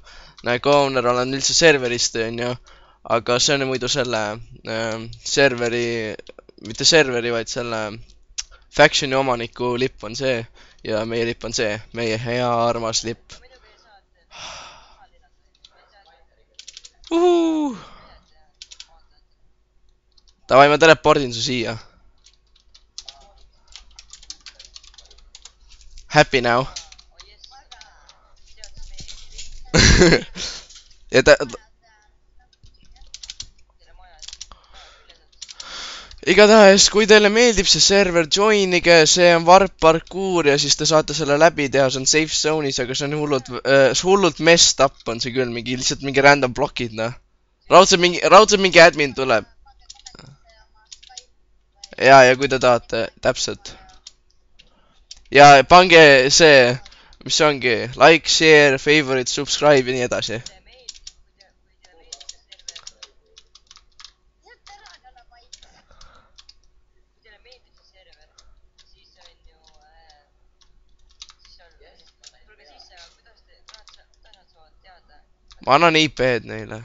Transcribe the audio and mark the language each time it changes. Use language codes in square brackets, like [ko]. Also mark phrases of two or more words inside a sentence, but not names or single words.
[et] Näe, co-owner olen üldse serverist, onju, aga see on muidu selle serveri, mitte serveri, vaid selle factioni omaniku lipp on see ja meie lipp on see, meie hea armas lipp. Davai, ma telepordin su siia. [en] Happy now. [et] Ja igatahes, kui teile meeldib see server, joinige, see on [en] warp parkour [et] ja siis te saate selle läbi teha, see on [en] safe zone'is, [et] aga see on hullult [en] messed up [et] on see küll, lihtsalt mingi random blokid, noh. Raudselt mingi admin tuleb. Ja kui te tahate, täpselt. Ja pange see, mis ongi, [en] like, share, favorite, subscribe [et] ja nii edasi. Ma annan IP-d neile.